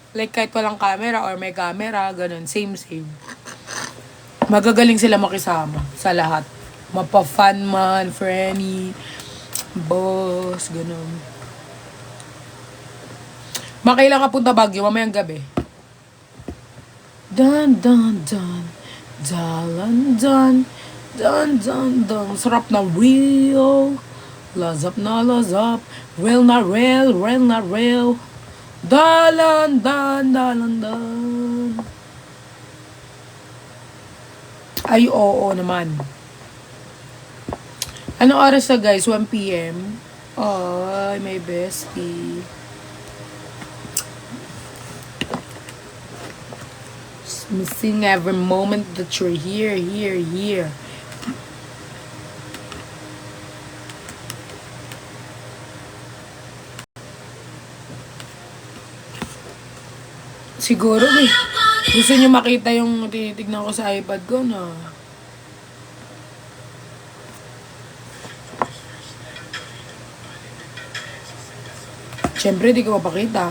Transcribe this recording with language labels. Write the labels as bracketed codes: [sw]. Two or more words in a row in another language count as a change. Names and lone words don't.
[tl] Like kahit walang camera or may camera, ganun. [en] Same. [tl] Magagaling sila makisama sa lahat. Mapa-fun man, friendly, boss, ganun. Makailan ka punta Baguio, mamayang gabi. Dan, dan, dan. Dalan, dan. Dan, dan, dan. Sarap na real. Lazap na lazap. Real na real. Real na real. Dalan, dan, dalan, dan. Ay, oo naman. Anong oras na guys? 1 p.m. Ay, [en] my bestie. Just missing every moment that you're here, here, here. [tl] Siguro eh. Gusto niyo makita yung tinitignan ko sa iPad ko, no? Siyempre, di ko mapakita.